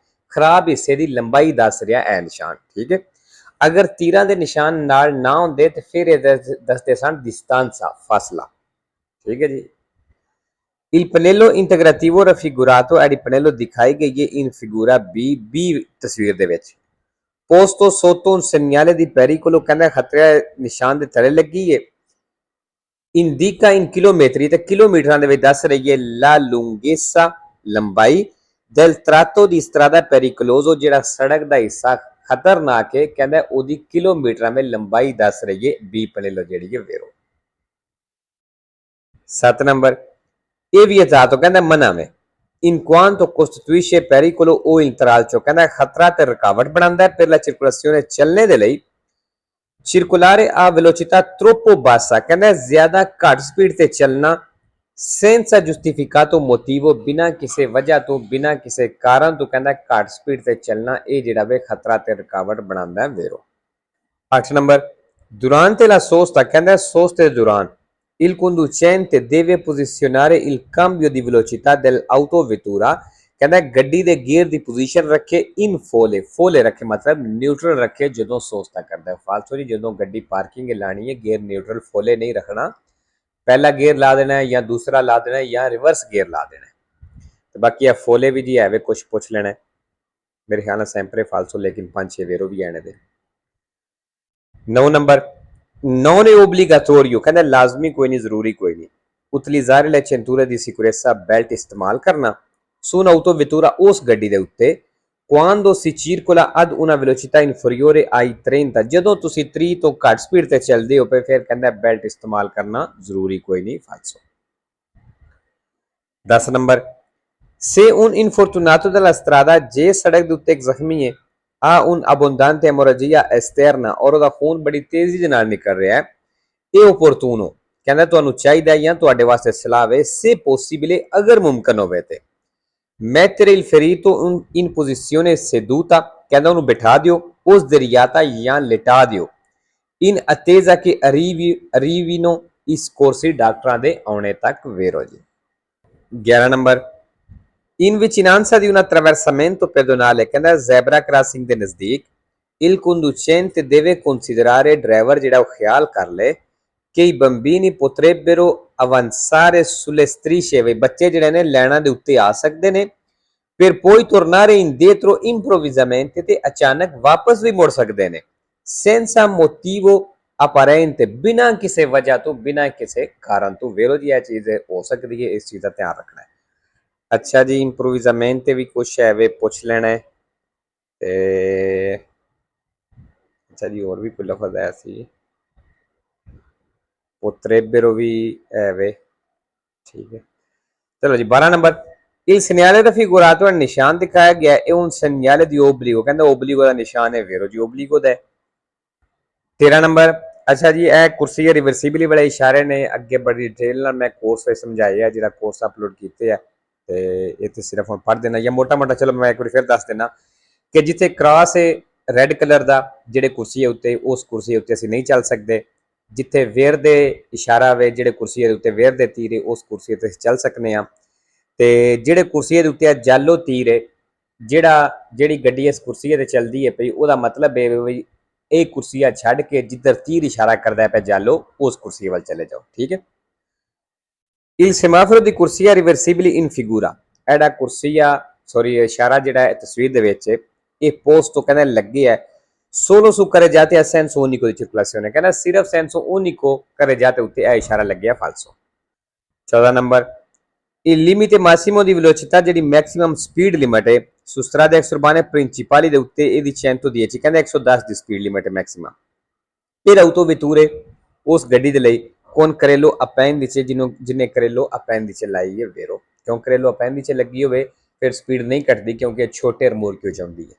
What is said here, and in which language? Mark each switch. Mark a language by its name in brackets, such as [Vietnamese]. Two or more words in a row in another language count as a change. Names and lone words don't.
[Punjabi] ਖਰਾਬ ਹਿੱਸੇ ਦੀ ਲੰਬਾਈ ਦੱਸ ਰਿਹਾ ਇਹ ਨਿਸ਼ਾਨ, ਠੀਕ ਹੈ। ਅਗਰ ਤੀਰਾਂ ਦੇ ਨਿਸ਼ਾਨ ਨਾਲ ਨਾ ਹੁੰਦੇ ਤੇ ਫਿਰ ਇਹ ਦੱਸਦੇ ਸਨ distanza, ਫਾਸਲਾ, ਠੀਕ ਹੈ ਜੀ। [Italian] Il pannello integrativo raffigurato è il pannello [Punjabi] ਦਿਖਾਈ ਗਈ ਹੈ [Italian] in figura B [Punjabi] ਤਸਵੀਰ ਦੇ ਵਿੱਚ। [Italian] posto sotto un segnale di pericolo, [Punjabi] ਕਹਿੰਦਾ ਖਤਰੇ ਨਿਸ਼ਾਨ ਦੇ ਥੱਲੇ ਲੱਗੀ ਹੈ। [Italian] indica in chilometri, [Punjabi] ਤੇ ਕਿਲੋਮੀਟਰਾਂ ਦੇ ਵਿੱਚ ਦੱਸ ਰਹੀ ਹੈ [Italian] la lunghezza, [Punjabi] ਲੰਬਾਈ [Italian] del tratto di strada pericoloso, [Punjabi] ਜਿਹੜਾ ਸੜਕ ਦਾ ਹਿੱਸਾ ਖਤਰਨਾਕ ਹੈ, ਕਹਿੰਦਾ ਉਹਦੀ ਕਿਲੋਮੀਟਰਾਂ ਵਿੱਚ ਲੰਬਾਈ ਦੱਸ ਰਹੀ ਹੈ B ਪਨੇਲੋ ਜਿਹੜੀ ਹੈ ਵੇਰੋ। 7 ਨੰਬਰ ਇਹ ਵੀ ਇਜਾਜ਼ਤ ਕਹਿੰਦਾ ਮਨਾ में [Italian] in quanto costituisce pericolo o [Punjabi] ਇੰਤਰਾਲ ਚੋਂ, ਕਹਿੰਦਾ ਖਤਰਾ ਤੇ ਰੁਕਾਵਟ ਬਣਾਉਂਦਾ ਹੈ [Italian] per la circolazione, [Punjabi] ਚੱਲਣੇ ਦੇ ਲਈ। [Italian] circolare a velocità troppo bassa, [Punjabi] ਕਹਿੰਦਾ ਜ਼ਿਆਦਾ ਘੱਟ ਸਪੀਡ ਤੇ ਚੱਲਣਾ [Italian] senza giustificato motivo, [Punjabi] ਬਿਨਾਂ ਕਿਸੇ ਵਜ੍ਹਾ ਤੋਂ, ਬਿਨਾਂ ਕਿਸੇ ਕਾਰਨ ਤੋਂ, ਕਹਿੰਦਾ ਘੱਟ ਸਪੀਡ ਤੇ ਚੱਲਣਾ ਇਹ ਜਿਹੜਾ ਵੇ ਖਤਰਾ ਤੇ ਰੁਕਾਵਟ ਬਣਾਉਂਦਾ ਹੈ ਵੇਰੋ। [Italian] 8 ਨੰਬਰ durante la sosta, [Punjabi] ਕਹਿੰਦਾ sosta ਦੇ ਦੌਰਾਨ [Italian] il conducente deve posizionare il cambio di velocità dell'autovettura, [Punjabi] ਕਹਿੰਦਾ ਗੱਡੀ ਦੇ ਗੇਅਰ ਦੀ ਪੋਜੀਸ਼ਨ ਰੱਖੇ [Italian] in folle, [Punjabi] folle ਰੱਖੇ ਮਤਲਬ ਨਿਊਟਰਲ ਰੱਖੇ ਜਦੋਂ ਸੋਸਤਾ ਕਰਦਾ ਹੈ। ਫਾਲਤੂ ਜੀ ਜਦੋਂ ਗੱਡੀ ਪਾਰਕਿੰਗ ਲਾਣੀ ਹੈ ਗੇਅਰ ਨਿਊਟਰਲ ਫੋਲੇ ਨਹੀਂ ਰੱਖਣਾ, ਪਹਿਲਾ ਗੇਅਰ ਲਾ ਦੇਣਾ ਹੈ ਜਾਂ ਦੂਸਰਾ ਲਾ ਦੇਣਾ ਹੈ ਜਾਂ ਰਿਵਰਸ ਗੇਅਰ ਲਾ ਦੇਣਾ ਹੈ। ਤੇ ਬਾਕੀ ਇਹ ਫੋਲੇ ਵੀ ਜੀ ਹੈ ਵੇ ਕੁਝ ਪੁੱਛ ਲੈਣਾ ਮੇਰੇ ਖਿਆਲ ਨਾਲ ਸੈਂਪਰੇ ਫਾਲਸੋ, ਲੇਕਿਨ 5-6 ਵੇਰੋ ਵੀ ਆਣੇ ਦੇ। [Italian] 9 ਨੰਬਰ non è obbligatorio, [Punjabi] ਕਹਿੰਦਾ ਲਾਜ਼ਮੀ ਕੋਈ ਨਹੀਂ, ਜ਼ਰੂਰੀ ਕੋਈ ਨਹੀਂ [Italian] utilizzare le cinture di sicurezza, [Punjabi] belt ਇਸਤੇਮਾਲ ਕਰਨਾ [Italian] su un'autovettura, [Punjabi] ਉਸ ਗੱਡੀ ਦੇ ਉੱਤੇ [Italian] quando si circola ad una velocità inferiore ai 30, [Punjabi] ਜਦੋਂ ਤੁਸੀਂ 30 ਤੋਂ ਘੱਟ ਸਪੀਡ ਤੇ ਚੱਲਦੇ ਹੋ ਪਏ ਫਿਰ ਕਹਿੰਦਾ ਬੈਲਟ ਇਸਤੇਮਾਲ ਕਰਨਾ ਜ਼ਰੂਰੀ ਕੋਈ ਨਹੀਂ ਫਾਲਸੋ। [Italian] 10 ਨੰਬਰ se un infortunato della strada, [Punjabi] ਜੇ ਸੜਕ ਦੇ ਉੱਤੇ ਇੱਕ ਜ਼ਖਮੀ ਹੈ [Italian] ha un abbondante emorragia esterna, [Punjabi] ਔਰ ਉਹਦਾ ਖੂਨ ਬੜੀ ਤੇਜ਼ੀ ਦੇ ਨਾਲ ਨਿਕਲ ਰਿਹਾ ਹੈ, ਇਹ opportuno, ਕਹਿੰਦਾ ਤੁਹਾਨੂੰ ਚਾਹੀਦਾ ਜਾਂ ਤੁਹਾਡੇ ਵਾਸਤੇ ਸਲਾਹ ਹੈ [Italian] se possibile, [Punjabi] ਅਗਰ ਮੁਮਕਨ ਹੋਵੇ ਤੇ [Italian] mettere il ferito in posizione seduta, [Punjabi] ਕਹਿੰਦਾ ਉਹਨੂੰ ਬਿਠਾ ਦਿਓ ਉਸ ਦਰਿਆਤਾ ਜਾਂ ਲਿਟਾ ਦਿਓ [Italian] in attesa che arrivino i soccorsi, [Punjabi] ਡਾਕਟਰਾਂ ਦੇ ਆਉਣੇ ਤੱਕ ਵੇਰੋ ਜੀ। [Italian] 11 ਨੰਬਰ in vicinanza di un attraversamento pedonale, [Punjabi] ਕਹਿੰਦਾ ਜ਼ੈਬਰਾ ਕ੍ਰਾਸਿੰਗ ਦੇ ਨਜ਼ਦੀਕ [Italian] il conducente deve considerare, [Punjabi] ਡਰਾਈਵਰ ਜਿਹੜਾ ਉਹ ਖਿਆਲ ਕਰ ਲੇ ਕਿ [Italian] i bambini potrebbero avanzare sulle strisce, [Punjabi] ਵੀ ਬੱਚੇ ਜਿਹੜੇ ਨੇ ਲਾਈਨਾਂ ਦੇ ਉੱਤੇ ਆ ਸਕਦੇ ਨੇ [Italian] per poi tornare indietro improvvisamente, [Punjabi] ਤੇ ਅਚਾਨਕ ਵਾਪਸ ਵੀ ਮੁੜ ਸਕਦੇ ਨੇ [Italian] senza motivo apparente, [Punjabi] ਬਿਨਾਂ ਕਿਸੇ ਵਜ੍ਹਾ ਤੋਂ, ਬਿਨਾਂ ਕਿਸੇ ਕਾਰਨ ਤੋਂ ਵੇਰੋ ਜੀ ਇਹ ਚੀਜ਼ ਹੋ ਸਕਦੀ ਹੈ, ਇਸ ਚੀਜ਼ ਦਾ ਧਿਆਨ ਰੱਖਣਾ ਹੈ। ਅੱਛਾ ਜੀ ਇੰਪਰੋਵਾਈਜ਼ਮੈਂਟ ਵੀ ਕੁਛ ਹੈ ਵੇ ਪੁੱਛ ਲੈਣਾ ਹੈ ਤੇ ਅੱਛਾ ਜੀ ਹੋਰ ਵੀ ਕੋਈ ਲਫ਼ਜ਼ ਆਇਆ ਸੀ potrebbero ਵੀ ਹੈ ਵੇ, ਠੀਕ ਹੈ। ਚਲੋ ਜੀ 12 ਨੰਬਰ [Italian] il segnale raffigurato, [Punjabi] ਨਿਸ਼ਾਨ ਦਿਖਾਇਆ ਗਿਆ [Italian] è un segnale di obbligo, [Punjabi] ਕਹਿੰਦਾ obbligo ਦਾ ਨਿਸ਼ਾਨ ਹੈ ਵੇਰੋ ਜੀ obbligo ਦਾ ਹੈ। 13 ਨੰਬਰ ਅੱਛਾ ਜੀ ਇਹ ਕੁਰਸੀ ਰਿਵਰਸੀਬਲੀ ਵਾਲੇ ਇਸ਼ਾਰੇ ਨੇ ਅੱਗੇ ਬੜੀ ਡਿਟੇਲ ਨਾਲ ਮੈਂ ਕੋਰਸ ਵਿੱਚ ਸਮਝਾਇਆ, ਜਿਹੜਾ ਕੋਰਸ ਅਪਲੋਡ ਕੀਤੇ ਆ ਤੇ ਇਹ ਤੇ ਸਿਰਫ ਹੁਣ ਪੜ੍ਹ ਦੇਣਾ ਜਾਂ ਮੋਟਾ ਮੋਟਾ। ਚਲੋ ਮੈਂ ਇੱਕ ਵਾਰੀ ਫਿਰ ਦੱਸ ਦੇਣਾ ਕਿ ਜਿੱਥੇ ਕ੍ਰਾਸ ਹੈ ਰੈੱਡ ਕਲਰ ਦਾ, ਜਿਹੜੇ ਕੁਰਸੀ ਉੱਤੇ ਉਸ ਕੁਰਸੀ ਉੱਤੇ ਅਸੀਂ ਨਹੀਂ ਚੱਲ ਸਕਦੇ। ਜਿੱਥੇ ਵੇਰ ਦੇ ਇਸ਼ਾਰਾ ਵੇ, ਜਿਹੜੇ ਕੁਰਸੀ ਦੇ ਉੱਤੇ ਵੇਰ ਦੇ ਤੀਰ ਹੈ ਉਸ ਕੁਰਸੀ ਉੱਤੇ ਅਸੀਂ ਚੱਲ ਸਕਨੇ ਆ। ਤੇ ਜਿਹੜੇ ਕੁਰਸੀ ਦੇ ਉੱਤੇ ਜਾਲੋ ਤੀਰ ਹੈ, ਜਿਹੜੀ ਗੱਡੀ ਇਸ ਕੁਰਸੀ ਤੇ ਚੱਲਦੀ ਹੈ ਪਈ, ਉਹਦਾ ਮਤਲਬ ਹੈ ਵੀ ਇਹ ਕੁਰਸੀਆਂ ਛੱਡ ਕੇ ਜਿੱਧਰ ਤੀਰ ਇਸ਼ਾਰਾ ਕਰਦਾ ਪਿਆ ਜਾਲੋ ਉਸ ਕੁਰਸੀ ਵੱਲ ਚਲੇ ਜਾਓ, ਠੀਕ ਹੈ। [Italian] il semaforo di corsia reversibili in figura, [Punjabi] ਇਹਦਾ ਕੁਰਸੀਆ ਇਸ਼ਾਰਾ ਜਿਹੜਾ ਹੈ ਤਸਵੀਰ ਦੇ ਵਿੱਚ ਇਹ ਪੋਸਟ ਤੋਂ ਕਹਿੰਦਾ ਲੱਗੇ ਹੈ [Italian] solo su carreggiate a senso unico di circolazione, [Punjabi] ਕਹਿੰਦਾ ਸਿਰਫ [Italian] senso unico carreggiate [Punjabi] ਉੱਤੇ ਇਹ ਇਸ਼ਾਰਾ ਲੱਗਿਆ ਫਾਲਸੋ। [Italian] 14 ਨੰਬਰ il limite massimo di velocità, [Punjabi] ਜਿਹੜੀ ਮੈਕਸਿਮਮ ਸਪੀਡ ਲਿਮਟ ਹੈ [Italian] su strade extraurbane principali [Punjabi] ਦੇ ਉੱਤੇ ਇਹਦੀ 110, ਕਹਿੰਦਾ 110 ਦੀ ਸਪੀਡ ਲਿਮਟ ਹੈ ਮੈਕਸਿਮਮ। [Italian] per autovetture, [Punjabi] ਉਸ ਗੱਡੀ ਦੇ ਲਈ [Italian] con carrello appendice, [Punjabi] ਜਿਹਨੇ [Italian] carrello appendice [Punjabi] ਲਾਈ ਹੈ ਵੇਰੋ, ਕਿਉਂ [Italian] carrello appendice [Punjabi] ਲੱਗੀ ਹੋਵੇ ਫਿਰ ਸਪੀਡ ਨਹੀਂ ਘਟਦੀ ਕਿਉਂਕਿ ਛੋਟੇ ਰਿਮੋਟ ਕਿਉਂ ਜਾਂਦੀ ਹੈ।